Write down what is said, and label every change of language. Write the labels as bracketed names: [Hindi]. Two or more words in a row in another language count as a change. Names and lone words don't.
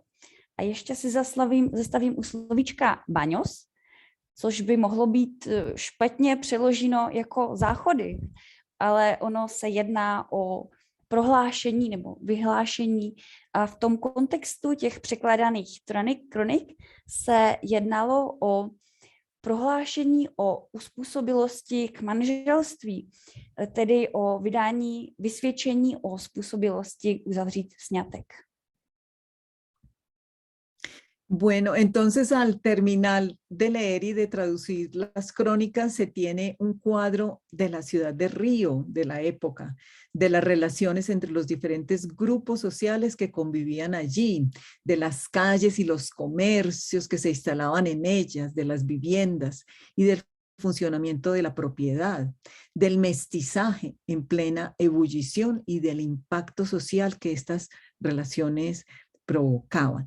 [Czech] A ještě si zastavím u slovíčka baños, což by mohlo být špatně přeloženo jako záchody, ale ono se jedná o prohlášení nebo vyhlášení a v tom kontextu těch překládaných kronik se jednalo o prohlášení o uspůsobilosti k manželství, tedy o vydání vysvědčení o způsobilosti uzavřít sňatek. [Spanish] Bueno, entonces al terminar de leer y de traducir las crónicas se tiene un cuadro de la ciudad de Río, de la época, de las relaciones entre los diferentes grupos sociales que convivían allí, de las calles y los comercios que se instalaban en ellas, de las viviendas y del funcionamiento de la propiedad, del mestizaje en plena ebullición y del impacto social que estas relaciones provocaban.